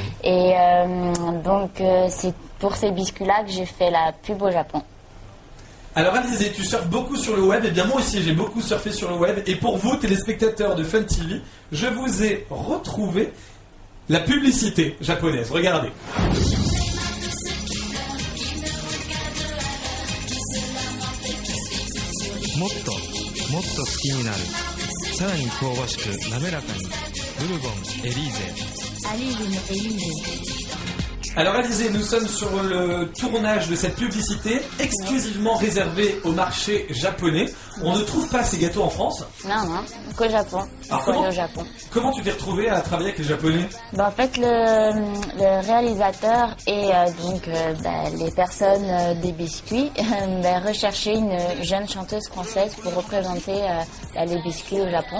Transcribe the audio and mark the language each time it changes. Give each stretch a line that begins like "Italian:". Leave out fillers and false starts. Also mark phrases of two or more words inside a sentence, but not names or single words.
French: Et donc, c'est pour ces biscuits-là que j'ai fait la pub au Japon. Alors, Alizée, tu surfes beaucoup sur le web. Eh bien, moi aussi, j'ai beaucoup surfé sur le web. Et pour vous, téléspectateurs de Fun TV, je vous ai retrouvé la publicité japonaise. Regardez.
Japanese: もっともっと好きになるさらに香ばしく滑らかにブルボンエリーゼ
French: Alors Alizée, nous sommes sur le tournage de cette publicité exclusivement réservée au marché japonais. On ne trouve pas ces gâteaux en France? Non, qu'au Japon. Alors au Japon. Comment tu t'es retrouvé à travailler avec les Japonais? En fait, le réalisateur et les personnes des biscuits recherchaient une jeune chanteuse française pour représenter les biscuits au Japon.